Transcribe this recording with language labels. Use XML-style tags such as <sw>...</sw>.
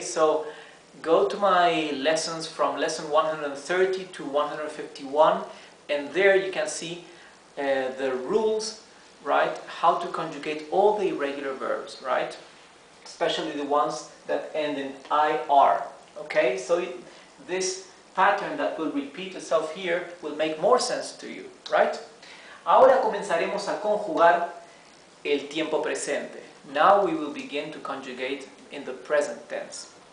<en>So go to my lessons from lesson 130 to 151 and there you can see the rules, right? How to conjugate all the irregular verbs, right? Especially the ones that end in IR, okay? So this pattern that will repeat itself here will make more sense to you, right?</en> <es>Ahora comenzaremos a conjugar el tiempo presente.</es> <en>Now we will begin to conjugate in the present tense.</en>